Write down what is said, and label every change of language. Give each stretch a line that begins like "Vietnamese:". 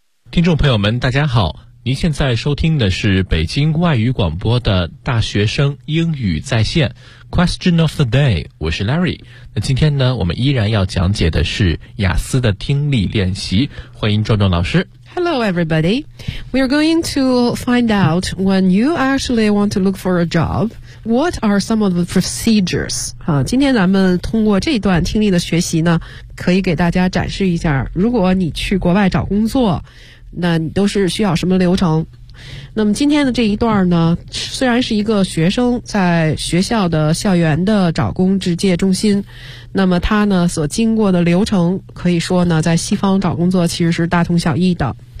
Chinese: 听众朋友们大家好，您现在收听的是北京外语广播的大学生英语在线 Question of the day， 我是 Larry。那今天呢，我们依然要讲解的是雅思的听力练习，欢迎壮壮老师。
English: Hello everybody. We are going to find out when you actually want to look for a job, what are some of the procedures?
Chinese: 好，今天咱们通过这段听力的学习呢，可以给大家展示一下，如果你去国外找工作，那你都是需要什么流程。那么今天的这一段呢，虽然是一个学生在学校的校园的找工职介中心，那么他呢所经过的流程可以说呢，在西方找工作其实是大同小异的。